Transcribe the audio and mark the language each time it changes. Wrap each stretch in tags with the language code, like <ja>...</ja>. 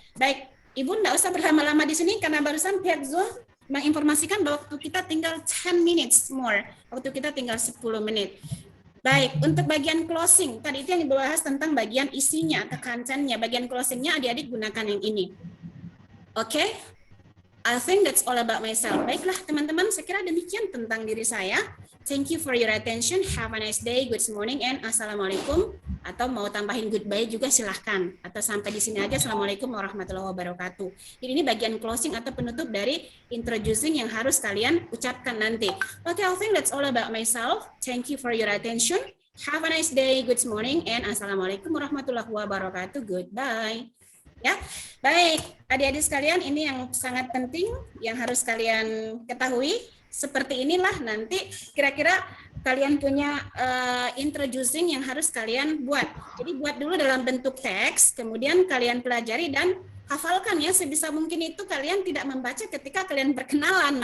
<id>Baik, Ibu nggak usah berlama-lama di sini karena barusan pihak Zoom menginformasikan bahwa waktu kita tinggal</id> <en>10 minutes more,</en> <id>waktu kita tinggal 10 menit. Baik, untuk bagian closing, tadi itu yang dibahas tentang bagian isinya atau kontennya. Bagian closingnya adik-adik gunakan yang ini. Oke?</id> <en>I think that's all about myself.</en> <id>Baiklah teman-teman, saya kira demikian tentang diri saya.</id> <en>Thank you for your attention. Have a nice day, good morning, and assalamualaikum.</en> <id>Atau mau tambahin goodbye juga silahkan. Atau sampai di sini aja,</id> <ar>assalamualaikum warahmatullahi wabarakatuh.</ar> <id>Jadi ini bagian closing atau penutup dari introducing yang harus kalian ucapkan nanti.</id> <en>Okay, I think that's all about myself. Thank you for your attention. Have a nice day, good morning, and</en> <ar>assalamualaikum warahmatullahi wabarakatuh.</ar> <en>Goodbye.</en> <id>Ya, baik, adik-adik sekalian, ini yang sangat penting yang harus kalian ketahui. Seperti inilah nanti kira-kira kalian punya introducing yang harus kalian buat. Jadi buat dulu dalam bentuk teks, kemudian kalian pelajari dan hafalkan ya, sebisa mungkin itu kalian tidak membaca ketika kalian berkenalan.</id>